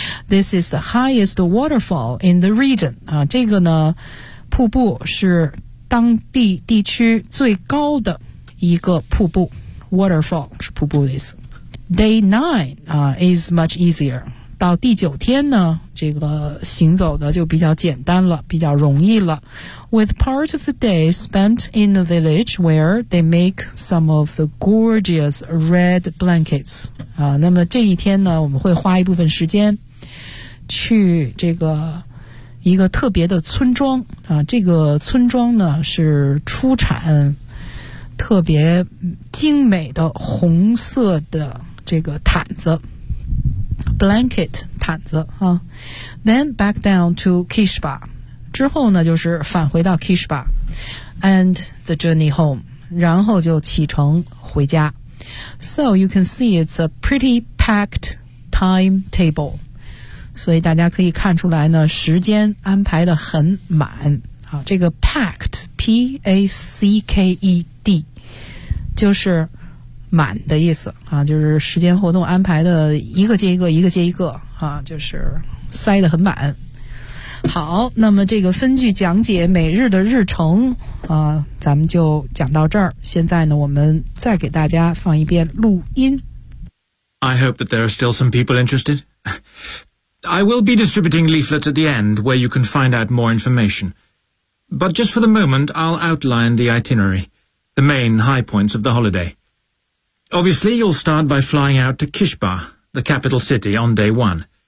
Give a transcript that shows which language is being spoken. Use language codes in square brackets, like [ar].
[en] This is the highest waterfall in the region [zh] 啊，这个呢，瀑布是当地地区最高的一个瀑布 ，waterfall 是瀑布的意思。 [en] Day nine, is much easier. [zh] 到第九天呢，这个行走的就比较简单了，比较容易了。 [en] With part of the day spent in the village where they make some of the gorgeous red blankets. [zh] 那么这一天呢，我们会花一部分时间去这个一个特别的村庄。这个村庄呢是出产特别精美的红色的这个毯子 blanket 毯子啊。 [en] Then back down to Kishba， [zh] 之后呢就是返回到 Kishba， [en] and the journey home， [zh] 然后就启程回家。 [en] So you can see it's a pretty packed timetable， [zh] 所以大家可以看出来呢，时间安排得很满。好，这个 packed， P-A-C-K-E-D， 就是满的意思啊，就是时间活动安排的一个接一个，一个接一个啊，就是塞得很满。好，那么这个分句讲解每日的日程啊，咱们就讲到这儿。现在呢，我们再给大家放一遍录音。 [en] I hope that there are still some people interested. I will be distributing leaflets at the end where you can find out more information. But just for the moment, I'll outline the itinerary, the main high points of the holiday. Obviously, you'll start by flying out to Kishba, the capital city, on day one.